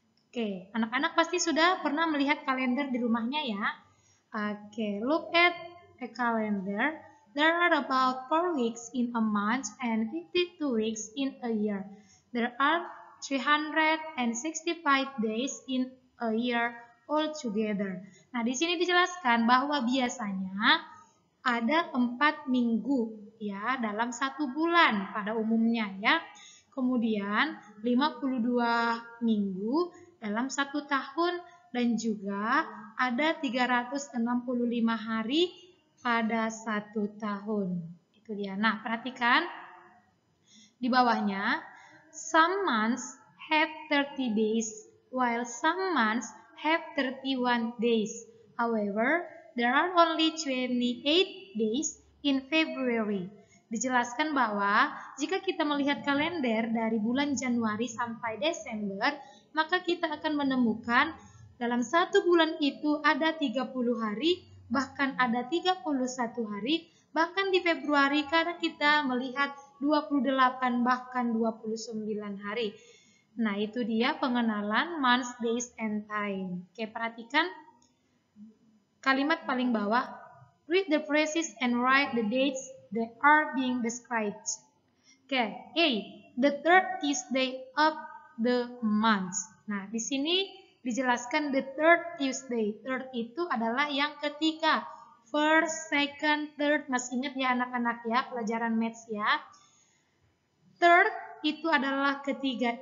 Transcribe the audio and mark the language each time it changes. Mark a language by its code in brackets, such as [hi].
[id] Oke, anak-anak pasti sudah pernah melihat kalender di rumahnya ya. [en] Oke, look at a calendar. There are about 4 weeks in a month and 52 weeks in a year. There are 365 days in a year altogether. [id] Nah, di sini dijelaskan bahwa biasanya ada 4 minggu ya dalam 1 bulan pada umumnya ya. Kemudian 52 minggu dalam 1 tahun dan juga ada 365 hari pada 1 tahun. Itu dia. Nah, perhatikan di bawahnya. [en] Some months have 30 days, while some months have 31 days. However, there are only 28 days in February. [id] Dijelaskan bahwa jika kita melihat kalender dari bulan Januari sampai Desember, maka kita akan menemukan dalam 1 bulan itu ada 30 hari, bahkan ada 31 hari, bahkan di Februari kadang kita melihat 28 bahkan 29 hari. Nah, itu dia pengenalan [en] months, days, and time. [id] Oke, perhatikan kalimat paling bawah. [en] Read the phrases and write the dates that are being described. Oke, A. The third Tuesday of the month. [id] Nah, di sini dijelaskan [en] the third Tuesday. [id] Third itu adalah yang ketiga. [en] First, second, third. [id] Masih ingat ya anak-anak ya pelajaran maths ya. Third itu adalah ketiga.